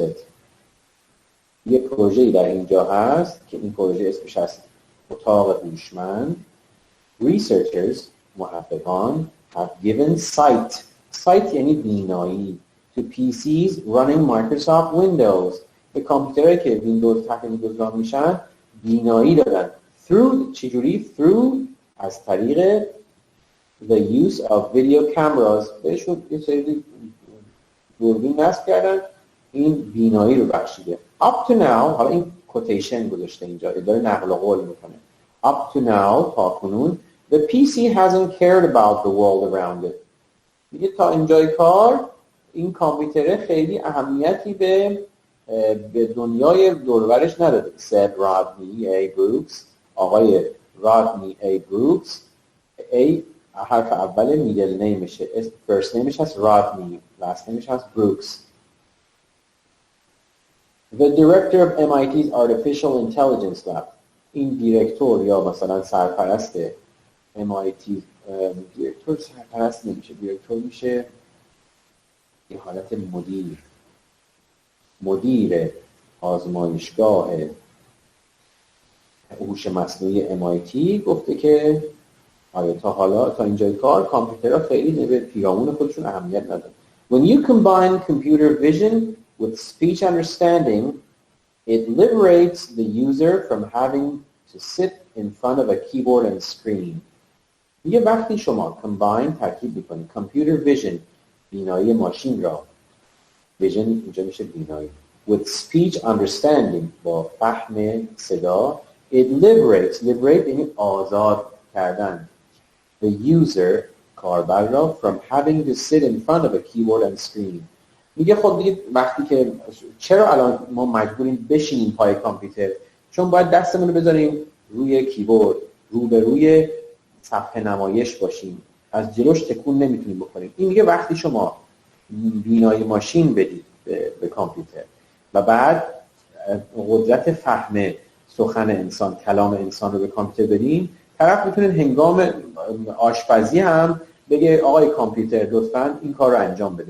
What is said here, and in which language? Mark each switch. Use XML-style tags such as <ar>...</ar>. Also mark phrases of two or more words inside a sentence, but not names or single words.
<fa>یه پروژه‌ای در اینجا هست که این پروژه اسمش هست اتاق هوشمند.</fa> <en>Researchers محققان have given sight</en> <fa>یعنی بینایی</fa> <en>to PCs running Microsoft Windows.</en> <fa>به کامپیوترهایی که ویندوز تحت ویندوز ران میشن بینایی دادن.</fa> <en>Through چجوری؟ Through</en> <fa>از طریق</fa> <en>the use of video cameras.</en> <fa>بهشون یه سری دوربین نصب کردن این بینایی رو بخشیده.</fa> <en>Up to now</en> <fa>حالا این کوتیشن گذاشته اینجا داره نقل قول میکنه.</fa> <en>Up to now</en> <fa>تا کنون</fa> <en>the PC hasn't cared about the world around it.</en> <fa>میگه تا اینجای کار این کامپیوتر خیلی اهمیتی به دنیای دور و برش نداده.</fa> <en>said Rodney A. Brooks.</en> <fa>آقای رادنی A. Brooks. A حرف اول میدل نیمشه، فرست نیمش هست رادنی، لاست نیمش هست بروکس.</fa> <en>The director of MIT's Artificial Intelligence Lab.</en> <fa>این دیرکتور یا مثلا سرپرست MIT، دیرکتور سرپرست نمیشه، دیرکتور میشه یه حالت مدیر آزمایشگاه هوش مصنوعی MIT گفته که تا اینجای کار کامپیوترها خیلی به پیرامون خودشون اهمیت ندارن.</fa> <en>When you combine computer vision with speech understanding, it liberates the user from having to sit in front of a keyboard and screen.</en> <fa>یه وقتی شما ترکیب میکنید</fa> <en>computer vision</en> <fa>بینایی ماشین را vision اینجا میشه بینایی</fa> <en>with speech understanding</en> <fa>با فهم صدا</fa> <en>it liberates</en> <fa>یعنی آزاد کردن</fa> <en>the user</en> <fa>کاربر را</fa> <en>from having to sit in front of a keyboard and screen.</en> <fa>میگه خب دیگه وقتی که چرا الان ما مجبوریم بشینیم پای کامپیوتر؟ چون باید دستمون رو بذاریم روی کیبورد، روبروی صفحه نمایش باشیم، از جلوش تکون نمیتونیم بکنیم. این میگه وقتی شما بینایی ماشین بدید به کامپیوتر و بعد قدرت فهم سخن انسان، کلام انسان رو به کامپیوتر بدین، طرف میتونه هنگام آشپزی هم بگه آقای کامپیوتر لطفاً این کار رو انجام بده.</fa>